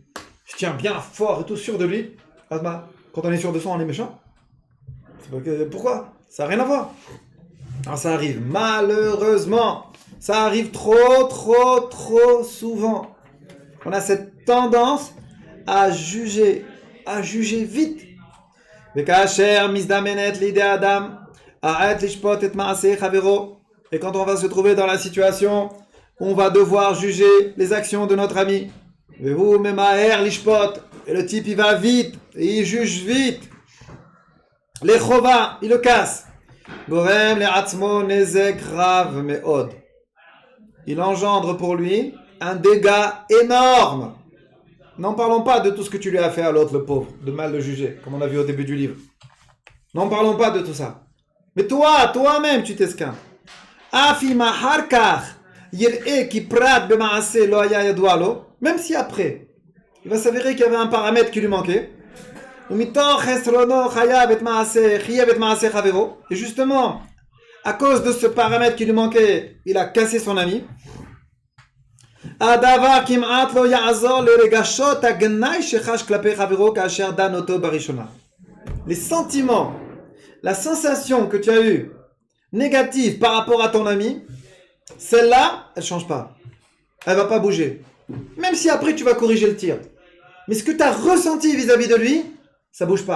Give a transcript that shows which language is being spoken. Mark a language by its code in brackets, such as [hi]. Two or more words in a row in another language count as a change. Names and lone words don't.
[fr] Il se tient bien fort et tout, sûr de lui. Asma, quand on est sûr de soi, on est méchant. Pourquoi? Ça n'a rien à voir. Alors ça arrive malheureusement, ça arrive trop souvent. On a cette tendance à juger vite. [he] וכאשר מזדמנת לידי האדם העת לשפוט את מעשה חברו. [fr] Et quand on va se trouver dans la situation, on va devoir juger les actions de notre ami. [he] והוא ממהר לשפוט. [fr] Et le type il va vite, et il juge vite. לחובה, il le casse. [he] גורם לעצמו נזק רב מאוד. [fr] Il engendre pour lui un dégât énorme. N'en parlons pas de tout ce que tu lui as fait à l'autre, le pauvre, de mal le juger, comme on a vu au début du livre. N'en parlons pas de tout ça. Mais toi-même, tu t'esquintes. [he] אפילו אם אחר כך יראה כי פרט במעשה לא היה ידוע לו. [fr] Même si après, il va s'avérer qu'il y avait un paramètre qui lui manquait. [he] ומתוך חסרונו חייב את מעשה חברו. [fr] Et justement, à cause de ce paramètre qui lui manquait, il a cassé son ami. [he] הדבר כמעט לא יעזור לרגשות הגנאי שחש כלפי חברו כאשר דן אותו בראשונה. [fr] Les sentiments, la sensation que tu as eue négative par rapport à ton ami, celle-là, elle ne change pas. Elle ne va pas bouger. Même si après tu vas corriger le tir. Mais ce que tu as ressenti vis-à-vis de lui, ça ne bouge pas.